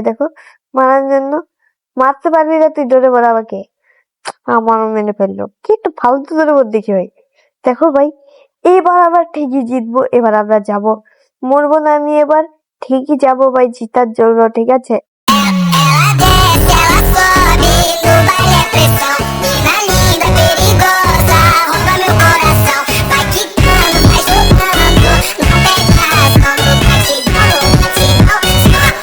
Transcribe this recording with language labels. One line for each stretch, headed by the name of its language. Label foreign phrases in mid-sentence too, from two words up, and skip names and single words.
Bangla: দেখো মারার জন্য, মারতে পারবি না তুই ডোরেমন আমাকে। আমারও মেরে ফেললো। কি একটা ফালতু ডোরেমন দেখি ভাই। দেখো ভাই, এবার আবার ঠিকই জিতবো। এবার আমরা যাব, মরবো না আমি এবার। ঠিকই যাবো ভাই জিতার জন্য, ঠিক আছে।
Portuguese: Ela sobe no baile é pressão. Mina linda, perigosa, rouba meu coração. Vai quicando, vai jogando, não perde a razão. No batidão, no batidão, só